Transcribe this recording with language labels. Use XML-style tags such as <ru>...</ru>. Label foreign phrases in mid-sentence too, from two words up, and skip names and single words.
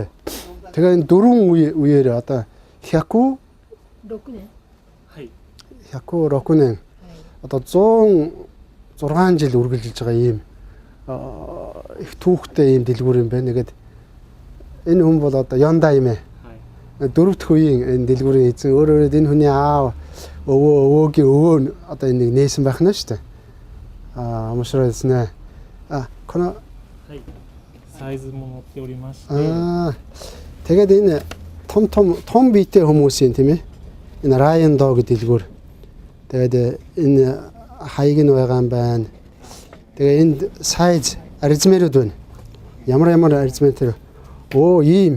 <mn>Тэгээ энэ дөрвөн үеэр одоо 106 年одоо 106 жил үргэлжилж байгаа ийм их түүхтэй ийм дэлгүүр юм байна. Нэгэд энэ хүн бол одоо Йонда юм ээ. Дөрөвдөх үеийн энэ дэлгүүрийн эзэн өөрөөр энэ хүний аав өвөөгийн өвөө одоо энийг нээсэн байх нь шүү дээ.</mn> <ja>面白いですね。このサイズも持っておりまして。</ja> <mn>Тэгээд энэ том биетэй хүмүүсийн тийм ээ. Энэ Ryan Dog гэдэг дэлгүүр. Тэгээд энэ хаяг нь байгаа юм байна. Тэгээ энд size аризмерүүд байна. Ямар аризмер тэр. Ийм.</mn>